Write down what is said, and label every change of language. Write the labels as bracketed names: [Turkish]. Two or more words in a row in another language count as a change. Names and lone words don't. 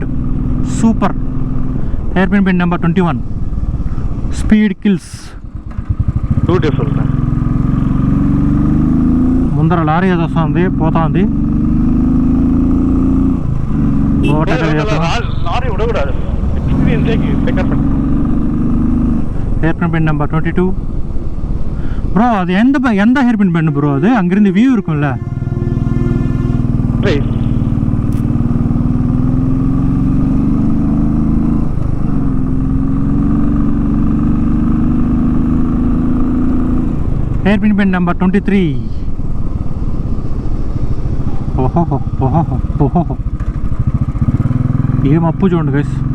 [English] Super. Hair pin bin number 21. speed kills. [Telugu] బ్యూటిఫుల్. ముందర లారీ ఏదో వస్తుంది, పోతా ఉంది. లారీ విడకూడదు. [English] hair pin pen number 22. [Tamil] ப்ரோ அது எந்த [English] hair pin pen [Tamil] ப்ரோ? அது அங்கிருந்து வியூ இருக்கும்ல. [English] hair pin pen number 23. [Telugu] ఓహో ఏం అప్పు చూడండి గైస్.